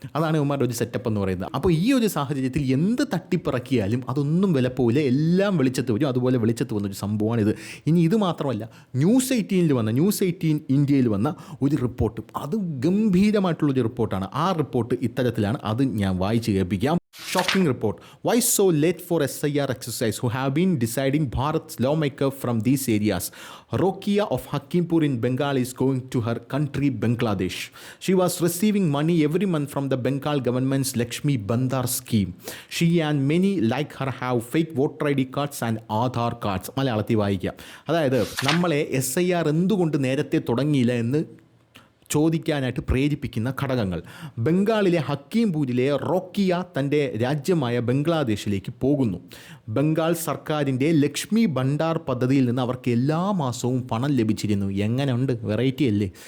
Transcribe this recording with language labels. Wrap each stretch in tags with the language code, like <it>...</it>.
<ml>അതാണ് യുവമാരുടെ ഒരു സെറ്റപ്പ് എന്ന് പറയുന്നത്. അപ്പോൾ ഈ ഒരു സാഹചര്യത്തിൽ എന്ത് തട്ടിപ്പിറക്കിയാലും അതൊന്നും വില പോകില്ല, എല്ലാം വെളിച്ചത്ത് വരും. അതുപോലെ വെളിച്ചത്ത് വന്നൊരു സംഭവമാണിത്. ഇനി ഇത് മാത്രമല്ല, ന്യൂസ് 18 ഇന്ത്യയിൽ വന്ന ഒരു റിപ്പോർട്ട്, അത് ഗംഭീരമായിട്ടുള്ളൊരു റിപ്പോർട്ടാണ്. ആ റിപ്പോർട്ട് ഇത്തരത്തിലാണ്. അത് ഞാൻ വായിച്ച് കേൾപ്പിക്കാം.</ml> <en>Shocking report. Why so late for SIR exercise? Who have been deciding Bharat's lawmaker from these areas? Rokia of Hakimpur in Bengal is going to her country Bangladesh. She was receiving money every month from the Bengal government's Lakshmi Bandar scheme. She and many like her have fake voter ID cards and Aadhaar cards.</en> <ml>മലയാളത്തിൽ വായിക്കാം. അതായത് നമ്മളെ SIR എന്തുകൊണ്ട് നേരത്തെ തുടങ്ങിയില്ല എന്ന് ചോദിക്കാനായിട്ട് പ്രേരിപ്പിക്കുന്ന ഘടകങ്ങൾ. ബംഗാളിലെ ഹക്കീംപൂരിലെ റോക്കിയ തൻ്റെ രാജ്യമായ ബംഗ്ലാദേശിലേക്ക് പോകുന്നു. ബംഗാൾ സർക്കാരിൻ്റെ ലക്ഷ്മി ഭണ്ഡാർ പദ്ധതിയിൽ നിന്ന് അവർക്ക് എല്ലാ മാസവും പണം ലഭിച്ചിരുന്നു. എങ്ങനെയുണ്ട്? വെറൈറ്റി അല്ലേ?</ml>